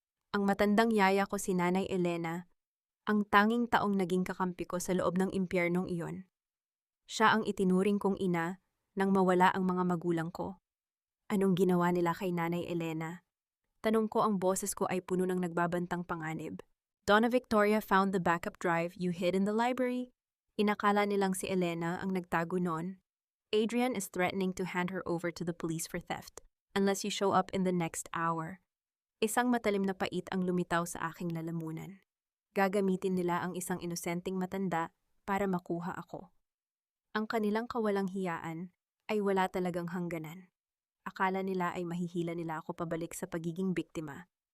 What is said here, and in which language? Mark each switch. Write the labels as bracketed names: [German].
[Filipino] Ang matandang yaya ko si Nanay Elena, ang tanging taong naging kakampi ko sa loob ng impyernong iyon. Siya ang itinuring kong ina nang mawala ang mga magulang ko. Anong ginawa nila kay Nanay Elena? Tanong ko, ang boses ko ay puno ng nagbabantang panganib. [English] Donna Victoria found the backup drive you hid in the library. [Filipino] Inakala nilang si Elena ang nagtago noon. [English] Adrian is threatening to hand her over to the police for theft unless you show up in the next hour. [Filipino] Isang matalim na pait ang lumitaw sa aking lalamunan. Gagamitin nila ang isang inosenteng matanda para makuha ako. Ang kanilang kawalang hiyaan ay wala talagang hangganan. Akala nila ay mahihila nila ako pabalik sa pagiging biktima.